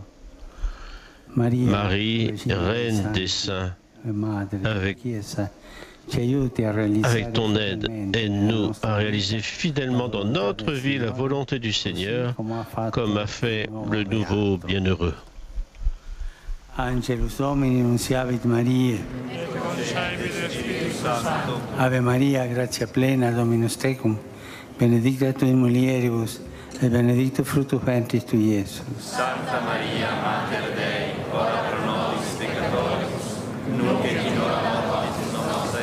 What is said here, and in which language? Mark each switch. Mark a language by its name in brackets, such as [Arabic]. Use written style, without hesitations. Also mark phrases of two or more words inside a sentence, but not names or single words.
[French] Marie, reine des saints, avec ton aide, aide-nous à réaliser fidèlement dans notre vie la volonté du Seigneur, comme a fait le nouveau bienheureux. [Latin] Angelus Domini, nunciavit Mariae. Ave Maria, gratia plena, Dominus tecum, benedicta tu in mulieribus, et benedictus fructus ventris tui, Iesus. Santa Maria, Mater Dei, ora pro nobis peccatoribus, nunc et in hora mortis nostre.